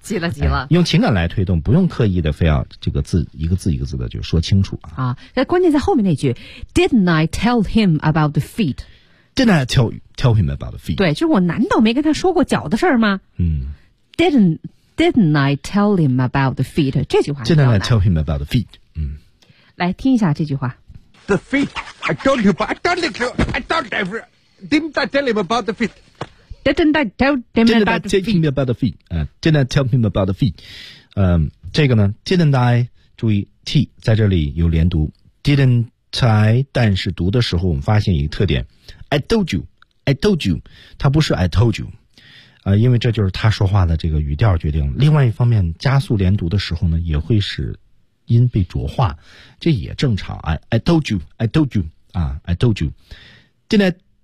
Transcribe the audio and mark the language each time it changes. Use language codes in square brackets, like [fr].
[zh] 急了，急了、哎。用情感来推动，不用刻意的非要这个字一个字一个字的就说清楚啊。啊，关键在后面那句 ， [en] Didn't I tell him about the feet？ Didn't I tell him about the feet？ [zh] 对，就是我难道没跟他说过脚的事吗？嗯 [en] ，Didn't I tell him about the feet？ [zh] 这句话 [en] ，Didn't I tell him about the feet？ [zh] 嗯，来听一下这句话。 [en] The feet， I told you， but I told you， I told ever， didn't I tell him about the feet？ Didn't I tell him about the feet? Didn't I tell him about the feet? [zh] 这个呢 ， [en] didn't I [zh] 注意 t 在这里有连读 ，didn't I？但是读的时候，我们发现一个特点 ， [en] I told you, I told you， [zh] 它不是 I told you， 因为这就是他说话的这个语调决定。另外一方面，加速连读的时候呢，也会使音被浊化，这也正常。 [en] I told you, I told you， [zh] 啊 [en] ，I told you， didn't I？